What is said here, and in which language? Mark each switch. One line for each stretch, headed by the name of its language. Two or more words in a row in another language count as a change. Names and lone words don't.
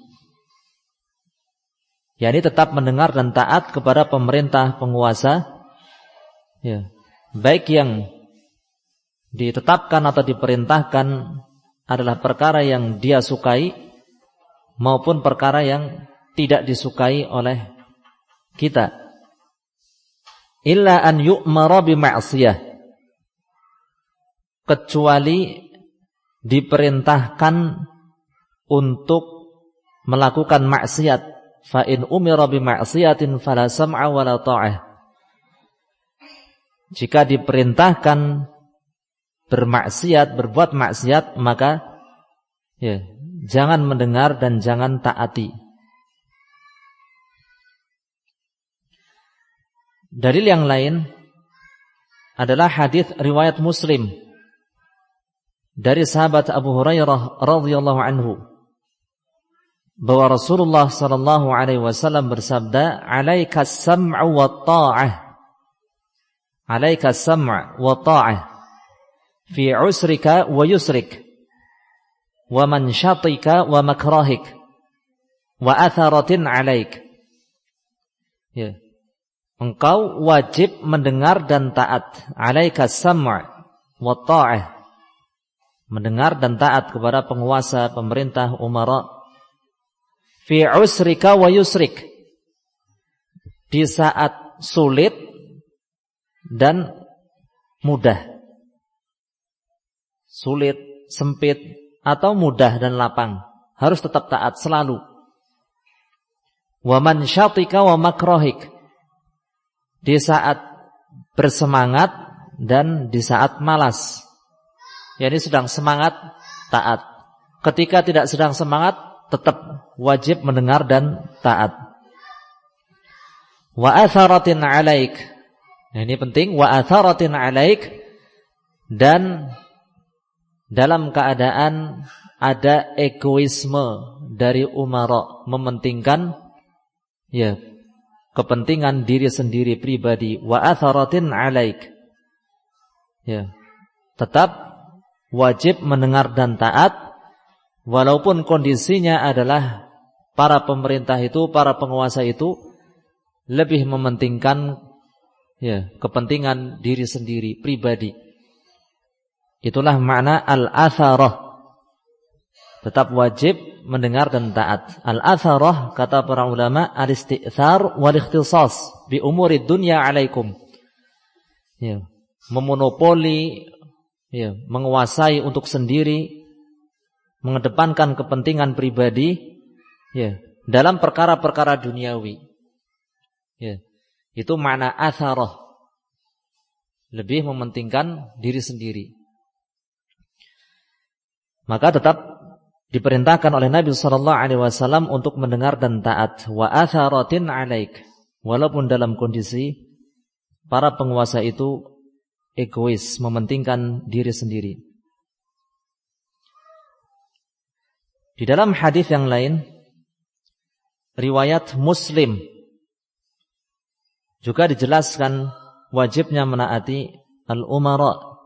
Indonesian: yakni tetap mendengar dan taat kepada pemerintah, penguasa, ya, baik yang ditetapkan atau diperintahkan adalah perkara yang dia sukai maupun perkara yang tidak disukai oleh kita.
Arabic: إلا أن يؤمر بمعصية,
Indonesian: kecuali diperintahkan untuk melakukan maksiat.
Arabic: فإن أمر بمعصية فلا سمع ولا طاعة.
Indonesian: Jika diperintahkan bermaksiat, berbuat maksiat, maka jangan mendengar dan jangan taati. Dalil yang lain adalah hadis riwayat Muslim dari sahabat Abu Hurairah
Arabic: رضي الله عنه,
Indonesian: bahwa Rasulullah
Arabic: صلى الله عليه وسلم
Indonesian: bersabda,
Arabic: "عليك السمع والطاعة." عليك السمع والطاعة في عسرك ويسرك ومنشطك ومكرهك وأثرة عليك.
Indonesian: Engkau wajib mendengar dan taat.
Arabic: عليك السمع والطاعة.
Indonesian: Mendengar dan taat kepada penguasa, pemerintah, umara.
Arabic: في عسرك ويسرك,
Indonesian: di saat sulit dan mudah. Sulit, sempit, atau mudah dan lapang, harus tetap taat selalu.
Arabic: ومنشطك ومكرهك,
Indonesian: di saat bersemangat dan di saat malas. Yani sedang semangat, taat. Ketika tidak sedang semangat, tetap wajib mendengar dan taat.
Arabic: وأثرة عليك.
Indonesian: Nah, ini penting,
Arabic: وأثرة عليك,
Indonesian: dan dalam keadaan ada egoisme dari umara, mementingkan kepentingan diri sendiri pribadi.
Arabic: وأثرة عليك.
Indonesian: Tetap wajib mendengar dan taat, walaupun kondisinya adalah para pemerintah itu, para penguasa itu lebih mementingkan kepentingan diri sendiri pribadi. Itulah makna al-atharah. Tetap wajib mendengar dan taat. Al-atharah, kata para ulama,
Arabic: الاستئثار والاختصاص بأمور الدنيا عليكم.
Indonesian: Memonopoli, menguasai untuk sendiri, mengedepankan kepentingan pribadi dalam perkara-perkara duniawi. Itu makna atharah, lebih mementingkan diri sendiri. Maka tetap diperintahkan oleh Nabi
Arabic: صلى الله عليه وسلم
Indonesian: untuk mendengar dan taat.
Arabic: وأثرة عليك,
Indonesian: walaupun dalam kondisi para penguasa itu egois, mementingkan diri sendiri. Di dalam hadis yang lain, riwayat Muslim, juga dijelaskan wajibnya menaati al-umara.